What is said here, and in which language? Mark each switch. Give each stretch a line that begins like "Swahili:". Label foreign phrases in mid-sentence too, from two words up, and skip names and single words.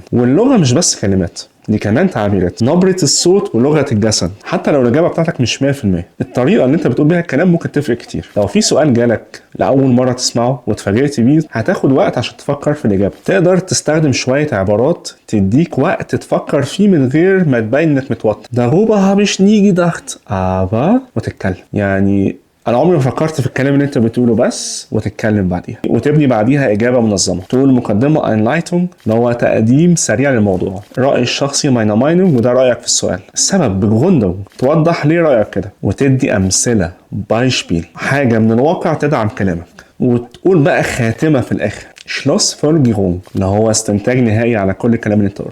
Arabic: واللغه مش بس كلمات، دي كمان تعبيرات، نبرة الصوت ولغة الجسد. حتى لو الإجابة بتاعتك مش 100%، الطريقة اللي انت بتقول بيها الكلام ممكن تفرق كتير. لو في سؤال جالك لأول مرة تسمعه واتفاجئت بيه، هتاخد وقت عشان تفكر في الإجابة. تقدر تستخدم شوية عبارات تديك وقت تفكر فيه من غير ما تبين انك متوتر.
German: darüber habe ich nie gedacht aber
Arabic: وتتكلم. يعني انا عمري ما فكرت في الكلام اللي انت بتقوله بس، وتتكلم بعديها وتبني بعديها اجابه منظمه. تقول مقدمه Einleitung اللي هو تقديم سريع للموضوع، رايي الشخصي
German: meine Meinung
Arabic: وده رايك في السؤال، السبب Begründung توضح ليه رايك كده، وتدي امثله Beispiel حاجه من الواقع تدعم كلامك، وتقول بقى خاتمه في الاخر Schlussfolgerung اللي هو استنتاج نهائي على كل الكلام اللي انت قلته.